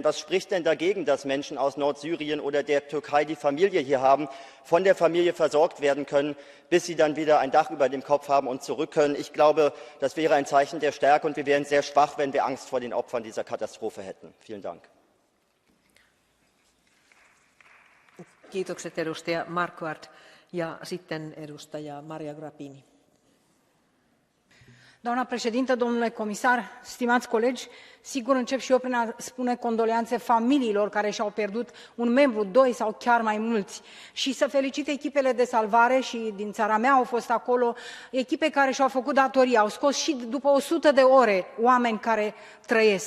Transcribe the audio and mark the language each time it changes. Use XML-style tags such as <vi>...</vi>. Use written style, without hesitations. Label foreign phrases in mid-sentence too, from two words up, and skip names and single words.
<de>Was spricht denn dagegen, dass Menschen aus Nordsyrien oder der Türkei, die Familie hier haben, von der Familie versorgt werden können, bis sie dann wieder ein Dach über dem Kopf haben und zurück können? Ich glaube, das wäre ein Zeichen der Stärke, und wir wären sehr schwach, wenn wir Angst vor den Opfern dieser Katastrophe hätten. Vielen Dank.</de> <fi>Kiitokset edustaja Marquardt ja sitten edustaja Maria Grappini.</fi> <ro>Doamna președintă, domnule comisar, stimați colegi, sigur încep și eu prin a spune condoleanțe familiilor care și-au pierdut un membru, doi sau chiar mai mulți, și să felicit echipele de salvare, și din țara mea au fost acolo echipe care și-au făcut datoria, au scos și după 100 de ore oameni care trăiesc.</ro>